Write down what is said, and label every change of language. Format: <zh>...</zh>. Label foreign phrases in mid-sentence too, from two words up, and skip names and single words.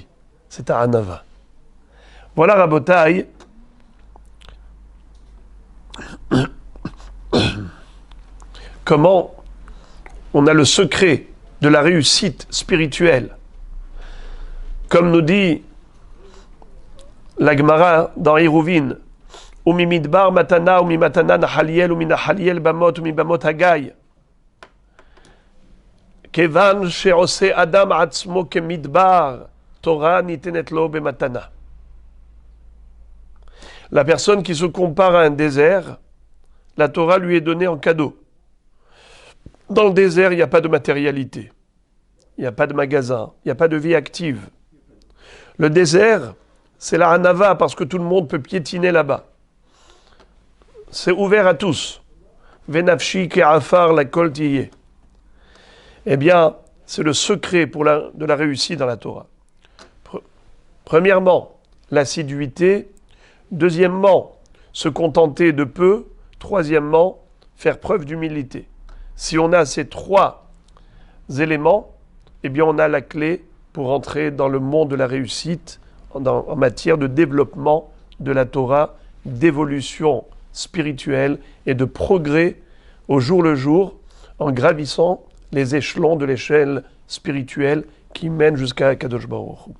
<fr>C'est à Anava. Voilà Rabotai. Comment on a le secret de la réussite spirituelle. Comme nous dit la Gemara dans Hérouvine,</fr> <he>ומי מדבר מתנה, ומי מתנה נחליאל, ומי נחליאל במות, ומי במות הגיא. כיון שעושה אדם עצמו כמדבר, תורה ניתנת לו במתנה.</he> <fr>La personne qui se compare à un désert, la Torah lui est donnée en cadeau. Dans le désert, il n'y a pas de matérialité, il n'y a pas de magasin, il n'y a pas de vie active. Le désert, c'est la hanava parce que tout le monde peut piétiner là-bas. C'est ouvert à tous.</fr> <he>ונפשי כעפר לכל תהיה.</he> <fr>Eh bien, c'est le secret de la réussite dans la Torah. Premièrement, l'assiduité. Deuxièmement, se contenter de peu. Troisièmement, faire preuve d'humilité. Si on a ces trois éléments, eh bien on a la clé pour entrer dans le monde de la réussite en matière de développement de la Torah, d'évolution spirituelle et de progrès au jour le jour en gravissant les échelons de l'échelle spirituelle qui mène jusqu'à</fr> <he>הקדוש ברוך הוא.</he>